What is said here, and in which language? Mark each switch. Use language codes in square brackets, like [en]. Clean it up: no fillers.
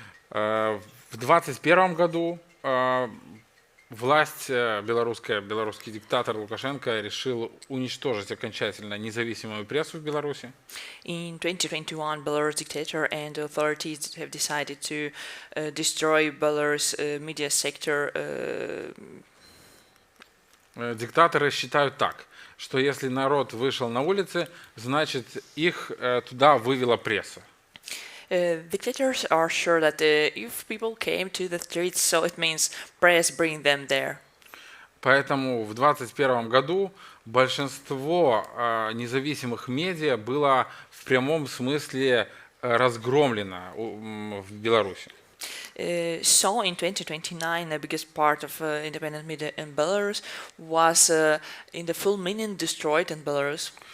[ru] В 2021 году власть белорусский диктатор Лукашенко решил уничтожить окончательно независимую прессу в Беларуси. [en] In 2021, Belarus dictator and authorities have decided to destroy Belarus media sector. [ru] Диктаторы считают так, что если народ вышел на улицы, значит их туда вывела пресса. [en] Dictators are sure that if people came to the streets, so it means press bring them there. [ru] Поэтому в 2021 году большинство независимых медиа было в прямом смысле разгромлено в Беларуси. [en] So in 2029, the biggest part of independent media in Belarus was in the full meaning destroyed in Belarus.